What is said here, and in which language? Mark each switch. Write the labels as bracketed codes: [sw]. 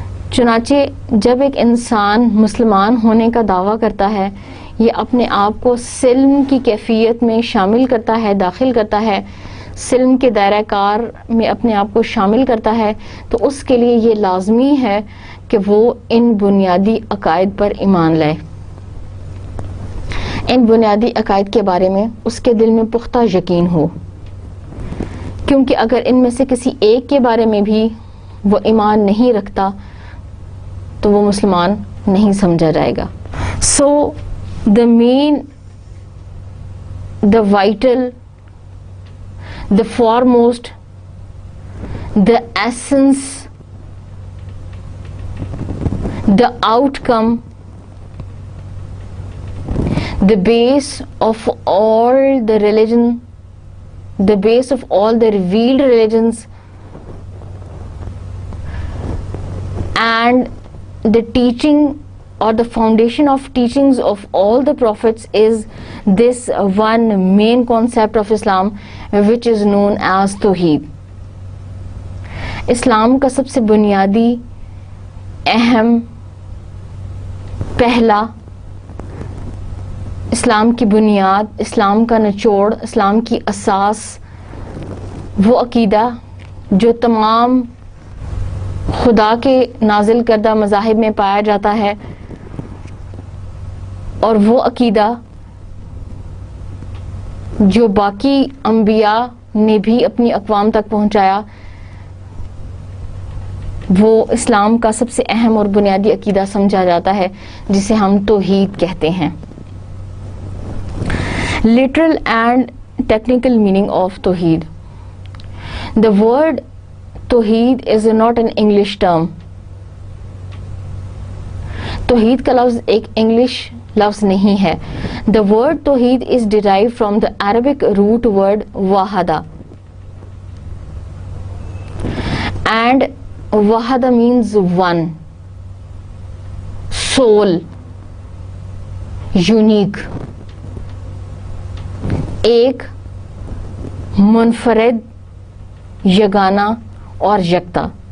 [ur] چنانچہ جب ایک انسان مسلمان ہونے کا دعویٰ کرتا ہے, یہ اپنے آپ کو سلم کی کیفیت میں شامل کرتا ہے, داخل کرتا ہے, سلم کے دائرہ کار میں اپنے آپ کو شامل کرتا ہے, تو اس کے لیے یہ لازمی ہے کہ وہ ان بنیادی عقائد پر ایمان لائے. ان بنیادی عقائد کے بارے میں اس کے دل میں پختہ یقین ہو, کیونکہ اگر ان میں سے کسی ایک کے بارے میں بھی وہ ایمان نہیں رکھتا تو وہ مسلمان نہیں سمجھا جائے گا. [en] So the main, the vital, the foremost, the essence, the outcome, the base of all the religion, the base of all the revealed religions, and the teaching or the foundation of teachings of all the prophets is this one main concept of Islam, which is known as Tawheed. [ur] اسلام کا سب سے بنیادی, اہم, پہلا, اسلام کی بنیاد, اسلام کا نچوڑ, اسلام کی اساس, وہ عقیدہ جو تمام خدا کے نازل کردہ مذاہب میں پایا جاتا ہے, اور وہ عقیدہ جو باقی انبیاء نے بھی اپنی اقوام تک پہنچایا, وہ اسلام کا سب سے اہم اور بنیادی عقیدہ سمجھا جاتا ہے, جسے ہم توحید کہتے ہیں. [en] Literal and technical meaning of tawhid. The word tawhid is not an English term. [ur] توحید کا لفظ ایک انگلش لفظ نہیں ہے. [en] The word tawhid is derived from the Arabic root word wahada, and wahada means one, sole, unique, [ur] ایک, منفرد, یگانہ اور یکتا.